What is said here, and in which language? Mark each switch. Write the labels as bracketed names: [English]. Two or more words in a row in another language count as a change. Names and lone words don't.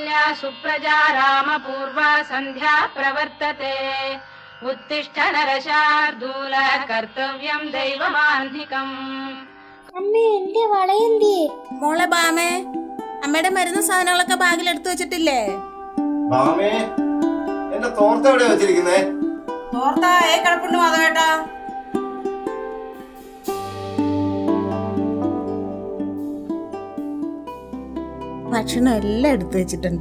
[Sanskrit] सुप्रजा रामपूर्वा सन्ध्या प्रवर्तते उत्तिष्ठ नरशार्दूल कर्तव्यं दैवमान्धिकम्. [Malayalam] അമ്മേ എന്റെ വളയെന്തി? മോളെ ബാമേ, അമ്മയുടെ മരുന്ന് സാധനങ്ങളൊക്കെ ബാഗിൽ എടുത്തു വെച്ചിട്ടില്ലേ? ബാമേ, എന്റെ തോർത്ത എവിടെ വെച്ചിരിക്കുന്നേ? തോർത്ത കിടപ്പുണ്ട് മാധവേട്ടാ. ഭക്ഷണം എല്ലാം എടുത്തു വെച്ചിട്ടുണ്ട്.